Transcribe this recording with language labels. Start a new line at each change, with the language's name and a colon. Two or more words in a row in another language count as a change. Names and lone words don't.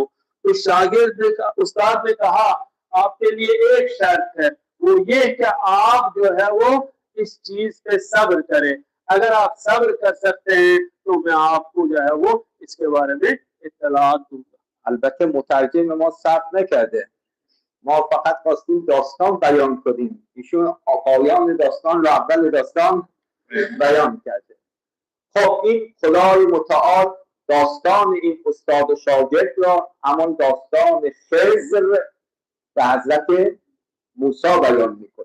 Urdu: تو شاگرد نے، استاد نے کہا آپ کے لیے ایک شرط ہے، وہ یہ کہ آپ جو ہے وہ اس چیز پہ صبر کریں. اگر آپ صبر کر سکتے ہیں تو میں آپ کو جو ہے وہ اس کے بارے میں اطلاعات دوں گا.
Persian: البته مترجم ما ثبت نکرده ما فقط خواستیم داستان بیان کنیم، ایشون پایان داستان را اول داستان بیان کرده. خب این خدای متعال داستان این استاد و شاگرد را، همان داستان خضر به حضرت موسی بیان میکنه.